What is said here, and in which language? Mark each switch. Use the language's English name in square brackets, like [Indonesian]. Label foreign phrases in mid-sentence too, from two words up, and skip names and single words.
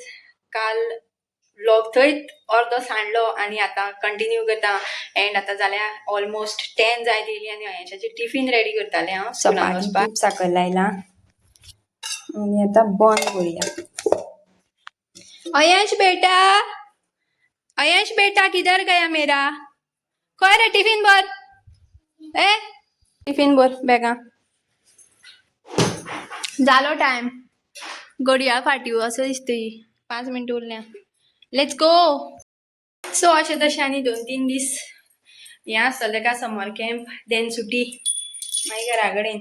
[Konkani] काल व्लॉग थंयच अर्दो सांडलो आनी आतां कंटिन्यू करता. एंड आतां जाल्यार ऑलमोस्ट 10 जायत येयली आनी अयांशाची टिफीन रेडी करतालें हांव. स्कुलाक साकर लायलां आनी आतां बंद करुया. [Hindi] अयांश बेटा किधर गया मेरा? [Konkani] खंय रे टिफीन भर. टिफीन भर बॅगां. जालो टायम. घडयाळ फाटी असो दिसतली. 5 मिनटां उरल्या. [English] let's go. [Konkani] सो अशें तशें आनी 2-3 दीस हें आसतलें का [English] summer camp, [Konkani] देन सुटी, मागीर घरा कडेन.